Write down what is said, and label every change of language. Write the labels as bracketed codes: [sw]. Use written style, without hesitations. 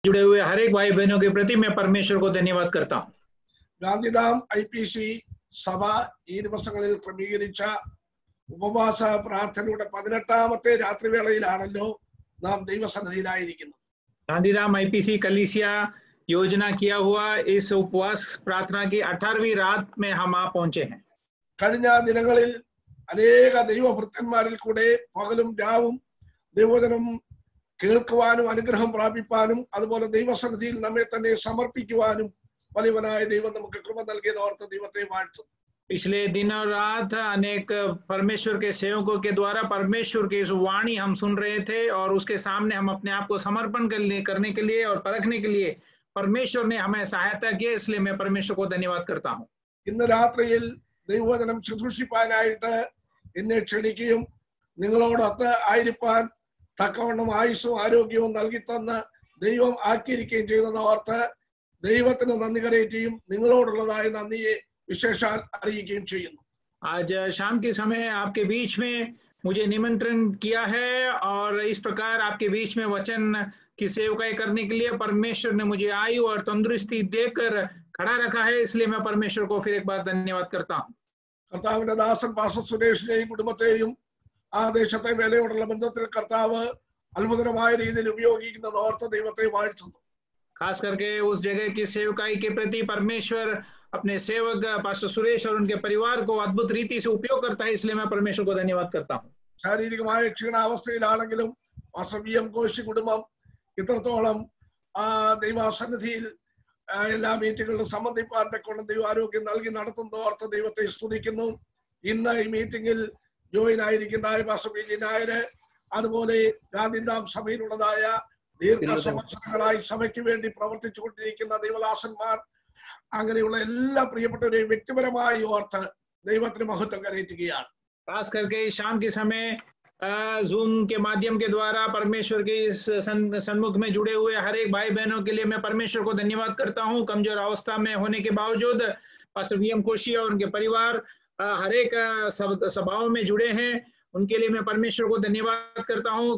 [hi] जुड़े हुए हर एक भाई बहनों के प्रति मैं परमेश्वर को धन्यवाद करता हूँ। [ml] ഗാന്ധിധാം IPC സഭ ഈ ദിവസങ്ങളിൽ ക്രമീകരിച്ച ഉപവാസ പ്രാർത്ഥനയുടെ 18ാമത്തെ രാത്രിവേളയിലാണല്ലോ നാം ദൈവസന്നിധിയിലായിരിക്കുന്നത്. [hi] गांधीधाम IPC कलीसिया योजना किया हुआ इस उपवास प्रार्थना की 18वीं रात में हम आ पहुंचे हैं। [ml] കഴിഞ്ഞ ദിനങ്ങളിൽ അനേക ദൈവഭൃത്യന്മാരിൽ കൂടെ പകലും രാവും ദൈവവചനം കേൾക്കുവാനും അനുഗ്രഹം പ്രാപിപ്പാനും അതുപോലെ ദൈവസന്നിധിയിൽ നമ്മെ തന്നെ സമർപ്പിക്കുവാനും വലിയവനായ ദൈവം നമുക്ക് കൃപ നൽകിയതോർത്ത് ദൈവത്തെ വാഴ്ത്തുന്നു. [hi] पिछले दिन और रात अनेक परमेश्वर के सेवकों के द्वारा परमेश्वर की इस वाणी हम सुन रहे थे और उसके सामने हम अपने आप को समर्पण करने के लिए और परखने के लिए परमेश्वर ने हमें सहायता की, इसलिए मैं परमेश्वर को धन्यवाद करता हूँ। [ml] ഇന്ന് രാത്രിയിൽ ദൈവവചനം ശുശ്രൂഷിപ്പാനായിട്ട് എന്നെ ക്ഷണിക്കുകയും നിങ്ങളോടൊത്ത് ആയിരിക്കാൻ തക്കവണ്ണം ആയുസ്സും ആരോഗ്യവും നൽകി തന്ന് ദൈവം ആക്കിയിരിക്കുകയും ചെയ്യുന്നത് ഓർത്ത് ദൈവത്തിന് നന്ദി കരയുകയും നിങ്ങളോടുള്ളതായ നന്ദിയെ विशेषाल ചെയ്യുന്നു. [hi] आज शाम के समय आपके बीच में मुझे निमंत्रण किया है और इस प्रकार आपके बीच में वचन की सेवकाई करने के लिए परमेश्वर ने मुझे आयु और तंदुरुस्ती देकर खड़ा रखा है, इसलिए मैं परमेश्वर को फिर एक बार धन्यवाद करता हूँ. [ml] കർത്താവിന്റെ ദാസൻ പാസ്റ്റർ സുരേഷിനെയും കുടുംബത്തെയും ആ ദേശത്തെ വേലയോടുള്ള ബന്ധത്തിൽ കർത്താവ് അത്ഭുതകരമായ രീതിയിൽ ഉപയോഗിക്കുന്നത് ഓർത്ത് ദൈവത്തെ വാഴ്ത്തുന്നു. [hi] खास करके उस जगह की सेवकाई के प्रति परमेश्वर अपने सेवक पास्टर सुरेश और उनके परिवार को अद्भुत रीति से उपयोग करता है, इसलिए मैं परमेश्वर को धन्यवाद करता हूँ. [ml] ശാരീരികമായ ക്ഷീണാവസ്ഥയിലാണെങ്കിലും പാസ്റ്റർ VM കോശി കുടുംബം ഇത്രത്തോളം ദൈവസന്നിധിയിൽ എല്ലാ മീറ്റിങ്ങുകളിലും സംബന്ധിപ്പാൻ തക്കവണ്ണം ദൈവ ആരോഗ്യം നൽകി നടത്തുന്ന ഓർത്ത് ദൈവത്തെ സ്തുതിക്കുന്നു. ഇന്ന് ഈ മീറ്റിംഗിൽ ജോയിൻ ആയിരിക്കുന്നതായ പാസ്റ്റർ PG നായർ, അതുപോലെ ഗാന്ധിധാം സഭയിലുള്ളതായ ദീർഘ സംവത്സരങ്ങളായി സഭയ്ക്ക് വേണ്ടി പ്രവർത്തിച്ചുകൊണ്ടിരിക്കുന്ന ദൈവദാസന്മാർ, അങ്ങനെയുള്ള എല്ലാ പ്രിയപ്പെട്ടവരെയും വ്യക്തിപരമായി ഓർത്ത് ദൈവത്തിന് മഹത്വം കരയറ്റുകയാണ്. [hi] खास करके शाम के समय जूम के माध्यम के द्वारा परमेश्वर के इस सन्मुख में जुड़े हुए हर एक भाई बहनों के लिए मैं परमेश्वर को धन्यवाद करता हूं. कमजोर अवस्था में होने के बावजूद पास्टर VM कोशी और उनके परिवार हर एक सभाओं में जुड़े हैं, उनके लिए मैं परमेश्वर को धन्यवाद करता हूं.